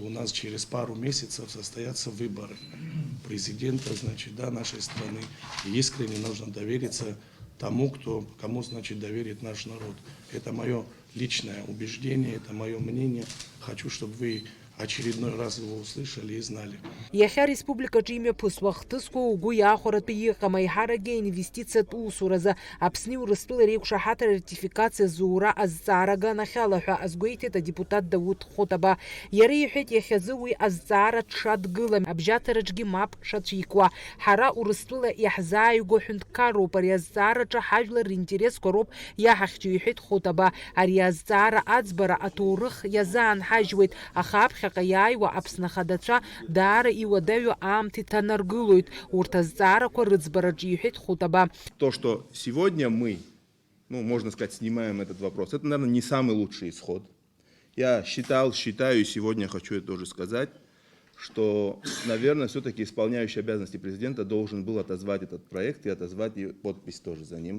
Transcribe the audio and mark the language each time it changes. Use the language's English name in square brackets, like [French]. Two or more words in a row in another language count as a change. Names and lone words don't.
[Russian] У нас через пару месяцев состоятся выборы президента, значит, да, нашей страны. И искренне нужно довериться тому, кому, значит, доверит наш народ. Это мое личное убеждение, это мое мнение. Хочу, чтобы вы очередной раз его услышали и знали. [Abkhazian] Иахьа республикаҿы имҩаԥысуа хҭысқәа угәы иаахәаратәы иҟам, аиҳаракгьы аинвестициатә усуразы Аԥсни Урыстәылеи реиқәшаҳаҭра ратификациа зура азҵаара аганахьала ҳәа азгәеиҭеит адепутат Дауҭ Хәытаба. Иара иҳәеит иахьазы уи азҵаара дшадгылам, абжьаҭараҿгьы мап шацәикуа. Ҳара Урыстәыла иаҳзааигәо ҳәынҭқарроуп, ари азҵаараҿы ҳажәлар ринтересқәа роуп иаҳахьчо, иҳәеит Хәытаба. Ари азҵаара аӡбара аҭоурых иазаанҳажьуеит, аха аԥхьаҟа иааиуа Аԥсны Ахадацәа даара иуадаҩу аамҭа иҭанаргылоит урҭ азҵаарақәа рыӡбараҿы, иҳәеит Хәытаба. [Russian] То, что сегодня мы, можно сказать, снимаем этот вопрос, это, наверное, не самый лучший исход. Я считаю, и сегодня хочу это тоже сказать, что, наверное, все-таки исполняющий обязанности президента должен был отозвать этот проект и отозвать и подпись тоже за ним.